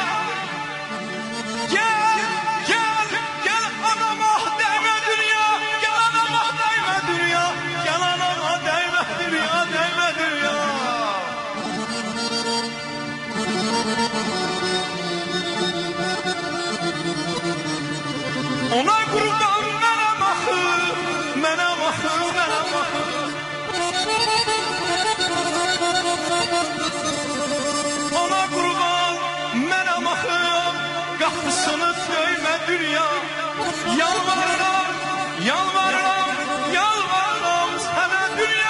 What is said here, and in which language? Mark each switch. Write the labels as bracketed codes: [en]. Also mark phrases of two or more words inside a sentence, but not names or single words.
[tr] Gel, gel, gel anama değme dünya. Gel anama değme dünya. Gel anama değme dünya, değme dünya. [az] Ona kurban mənə baxı, mənə baxı, mənə baxı. Ona kurban mənə baxım, qapısını söymə dünya. Yalvarıram, yalvarıram, yalvarıram sənə dünya.